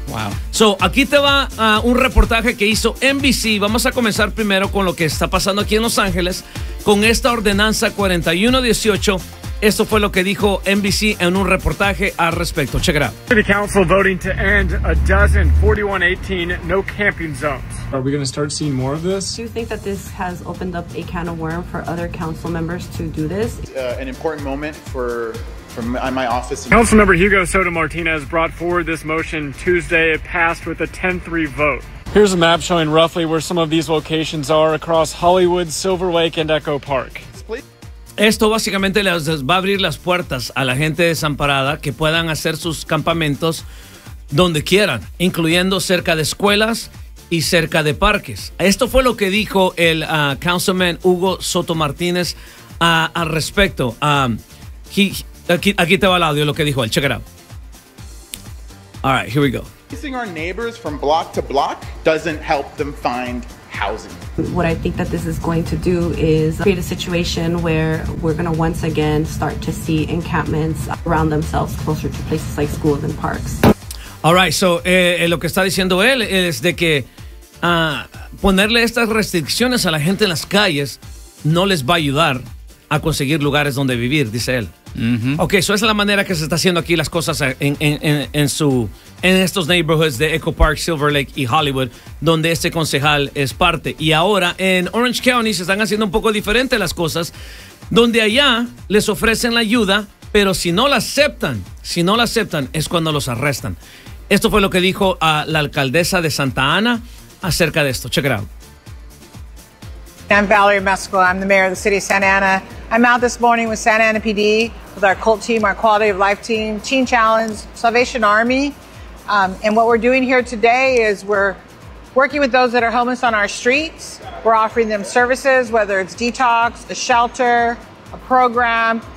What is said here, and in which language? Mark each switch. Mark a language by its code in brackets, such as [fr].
[es] Wow. So, aquí te va un reportaje que hizo NBC. Vamos a comenzar primero con lo que está pasando aquí en Los Ángeles con esta ordenanza 4118. Esto fue lo que dijo NBC en un reportaje al respecto. [en] Check it out. City Council voting to end a dozen 4118 no camping zones. Are we going to start seeing more of this? Do you think that this has opened up a can of worms for other council members to do this? An important moment for my office. Councilmember Hugo Soto Martinez brought forward this motion Tuesday. It passed with a 10-3 vote. Here's a map showing roughly where some of these locations are across Hollywood, Silver Lake, and Echo Park. [es] Esto básicamente les va a abrir las puertas a la gente desamparada que puedan hacer sus campamentos donde quieran, incluyendo cerca de escuelas y cerca de parques. Esto fue lo que dijo el Councilman Hugo Soto Martínez al respecto. Aquí te va el audio, lo que dijo él. [en] Check it out. All right, here we go. Chasing our neighbors from block to block doesn't help them find housing. What I think that this is going to do is create a situation where we're going to once again start to see encampments around themselves closer to places like schools and parks. All right, so [es] lo que está diciendo él es de que ponerle estas restricciones a la gente en las calles no les va a ayudar a conseguir lugares donde vivir, dice él. Mm-hmm. [en] Okay, so [es] esa es la manera que se está haciendo aquí las cosas en estos neighborhoods de Echo Park, Silver Lake y Hollywood, donde este concejal es parte. Y ahora en Orange County se están haciendo un poco diferente las cosas, donde allá les ofrecen la ayuda, pero si no la aceptan es cuando los arrestan. Esto fue lo que dijo a la alcaldesa de Santa Ana acerca de esto. [en] Check it out. I'm Valerie Mescal. I'm the mayor of the city of Santa Ana. I'm out this morning with Santa Ana PD, with our CULT team, our Quality of Life team, Teen Challenge, Salvation Army. And what we're doing here today is we're working with those that are homeless on our streets. We're offering them services, whether it's detox, a shelter, a program.